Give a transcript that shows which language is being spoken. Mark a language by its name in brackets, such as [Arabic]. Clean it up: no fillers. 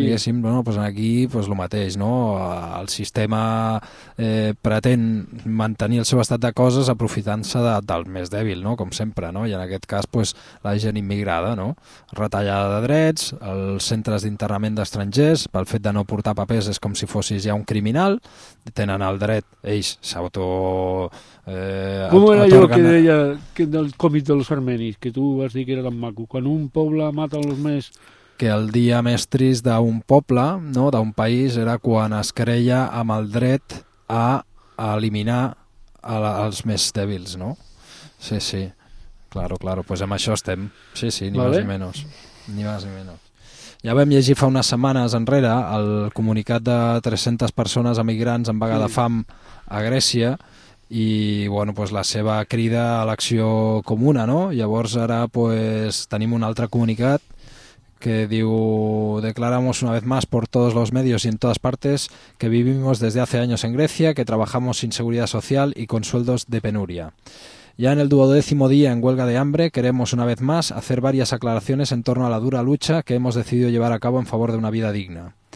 [Catalan] Diguéssim, bueno, pues aquí pues lo mateix, no? El sistema pretén mantenir el seu estat de coses aprofitant-se del més dèbil, no? Com sempre, no? I en aquest cas, pues, la gent immigrada, no? Retallada de drets, els centres d'internament d'estrangers, pel fet de no portar papers és com si fossis ja un criminal, tenen el dret, ells s'auto... ¿Cómo era yo que deia que del còmic de los armenis, que tu vas dir que era tan maco, quan un poble mata los més... Que el dia més trist d'un poble, no, d'un país, era quan es creia amb el dret a eliminar els més dèbils, no? Sí, sí, claro, pues amb això estem, sí, sí, ni vale. Más ni menos, ni más ni menos. Ja vam llegir fa unes setmanes enrere el comunicat de 300 persones emigrants en vaga de fam a Grècia, i bueno, pues la seva crida a l'acció comuna, no? Llavors ara pues tenim un altre comunicat que diu: [Spanish] "Declaramos una vez más por todos los medios y en todas partes que vivimos desde hace años en Grecia, que trabajamos sin seguridad social y con sueldos de penuria. Ya en el duodécimo día en huelga de hambre, queremos una vez más hacer varias aclaraciones en torno a la dura lucha que hemos decidido llevar a cabo en favor de una vida digna.